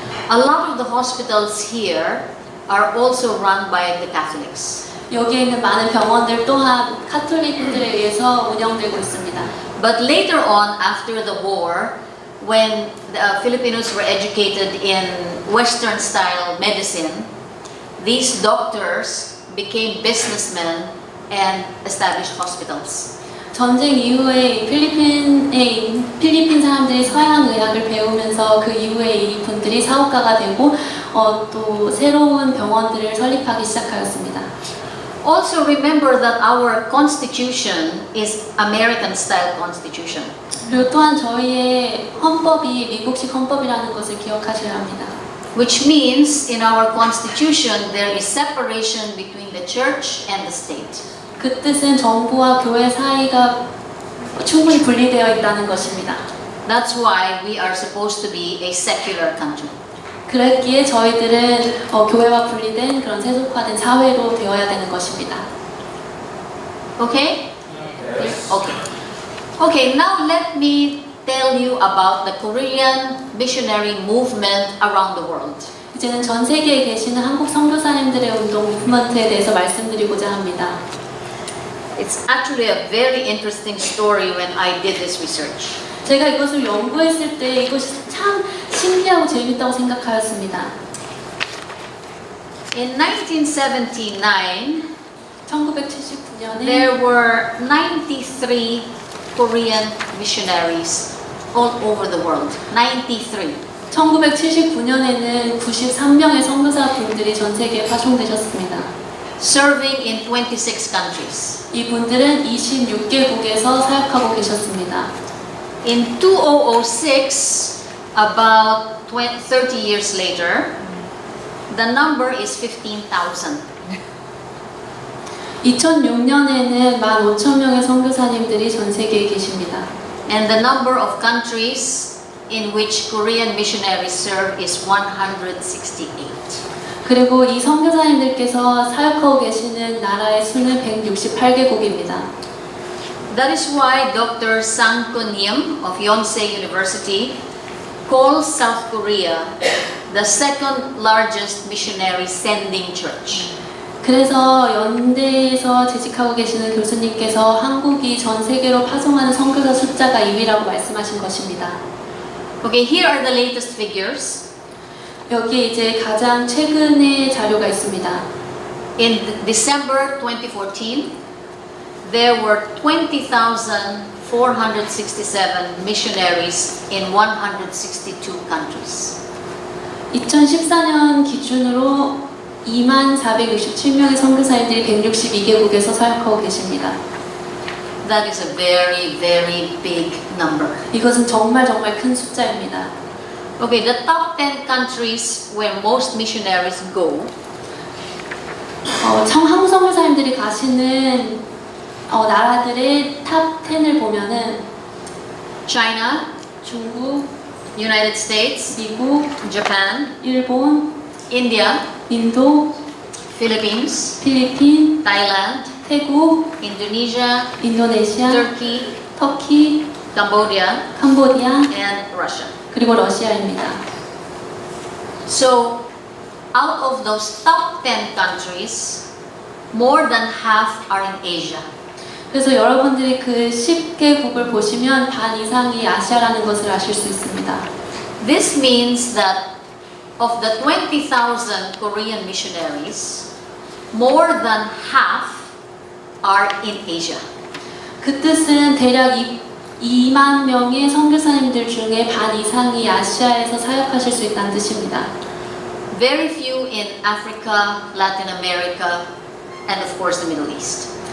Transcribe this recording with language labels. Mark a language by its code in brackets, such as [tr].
[en] A lot of the hospitals here are also run by the Catholics. [ko] 여기에 있는 많은 병원들 또한 카톨릭들에 의해서 운영되고 있습니다. [en] But later on, after the war, when the Filipinos were educated in Western-style medicine, these doctors became businessmen and established hospitals. [ko] 전쟁 이후에 필리핀 사람들이 서양 의학을 배우면서 그 이후에 이 분들이 사업가가 되고 또 새로운 병원들을 설립하기 시작하였습니다. [en] Also remember that our constitution is American-style constitution. [ko] 그리고 또한 저희의 헌법이 미국식 헌법이라는 것을 기억하셔야 합니다. [en] Which means in our constitution there is separation between the church and the state. [ko] 그 뜻은 정부와 교회 사이가 충분히 분리되어 있다는 것입니다. [en] That's why we are supposed to be a secular country. [ko] 그랬기에 저희들은 교회와 분리된 그런 세속화된 사회로 되어야 되는 것입니다. [en] Okay? Okay. Okay, now let me tell you about the Korean missionary movement around the world. [ko] 이제는 전 세계에 계시는 한국 선교사님들의 운동 무브먼트에 대해서 말씀드리고자 합니다. [en] It's actually a very interesting story when I did this research. [ko] 제가 이것을 연구했을 때 이것이 참 신기하고 재밌다고 생각하였습니다. [en] In 1979, [ko] 1979년에 [en] there were 93 Korean missionaries all over the world. [ko] 93. 1979년에는 93명의 선교사분들이 전 세계에 파송되셨습니다. [en] Serving in 26 countries. [ko] 이분들은 26개국에서 사역하고 계셨습니다. [en] In 2006, about 30 years later, the number is 15,000. [ko] 2006년에는 15,000명의 선교사님들이 전 세계에 계십니다. [en] And the number of countries in which Korean missionaries serve is 168. [ko] 그리고 이 선교사님들께서 사역하고 계시는 나라의 수는 168개국입니다. [en] That is why Dr. Sang Kun-yim of Yonsei University calls South Korea the second largest missionary sending church. [ko] 그래서 연대에서 재직하고 계시는 교수님께서 한국이 전 세계로 파송하는 선교사 숫자가 2위라고 말씀하신 것입니다. [en] Okay, here are the latest figures. [ko] 여기에 이제 가장 최근의 자료가 있습니다. [en] In December 2014, there were 20,467 missionaries in 162 countries. [ko] 2014년 기준으로 24,467명의 선교사님들이 162개국에서 사역하고 계십니다. [en] That is a very, very big number. [ko] 이것은 정말 큰 숫자입니다. [en] Okay, the top 10 countries where most missionaries go [ko] 한국 선교사님들이 가시는 나라들의 탑 10을 보면은 [en] China, [ko] 중국, [en] United States, [ko] 미국, [en] Japan, [ko] 일본, [en] India, [ko] 인도, [en] Philippines, [ko] 필리핀, [en] Thailand, [ko] 태국, [en] Indonesia, [ko] 인도네시아, [en] Turkey, [ko] 터키, [en] Cambodia, [ko] 캄보디아, [en] and Russia. [ko] 그리고 러시아입니다. [en] So, out of those top 10 countries, more than half are in Asia. [ko] 그래서 여러분들이 그 10개국을 보시면 반 이상이 아시아라는 것을 아실 수 있습니다. [en] This means that of the 20,000 Korean missionaries, more than half are in Asia. [ko] 그 뜻은 대략 2만 명의 선교사님들 중에 반 이상이 아시아에서 사역하실 수 있다는 뜻입니다. [en] Very few in Africa, Latin America, and of course the Middle East.